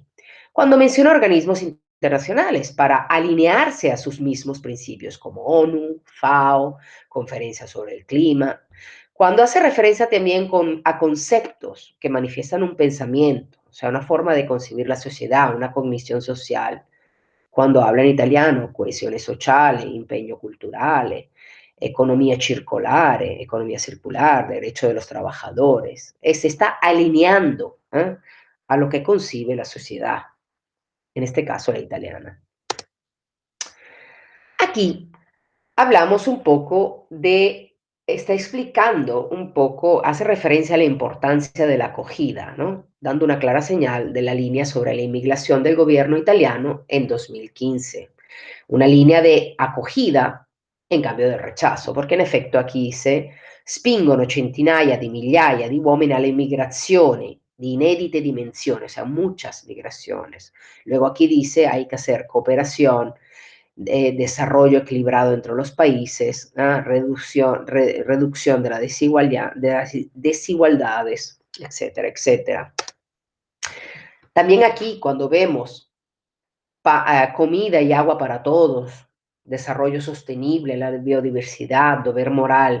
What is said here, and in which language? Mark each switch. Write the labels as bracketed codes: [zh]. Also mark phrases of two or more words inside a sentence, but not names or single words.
[es] Cuando menciona organismos internacionales para alinearse a sus mismos principios, como ONU, FAO, Conferencia sobre el Clima. Cuando hace referencia también a conceptos que manifiestan un pensamiento, o sea, una forma de concebir la sociedad, una cognición social. [it] Quando habla in italiano, coesione sociale, impegno culturale, [es] economía circular, derecho de los trabajadores. Se está alineando a lo que concibe la sociedad, en este caso la italiana. Aquí hablamos un poco está explicando un poco, hace referencia a la importancia de la acogida, ¿no? Dando una clara señal de la línea sobre la inmigración del gobierno italiano en 2015. Una línea de acogida en cambio de rechazo, [it] perché in effetti aquí se spingono centinaia di migliaia di uomini alle migrazioni di inedite dimensioni, [es] o sea, muchas migraciones. Luego aquí dice hay que hacer cooperación, desarrollo equilibrado entre los países, reducción de, de las desigualdades, etcétera, etcétera. También aquí, cuando vemos comida y agua para todos, desarrollo sostenible, la biodiversidad, deber moral.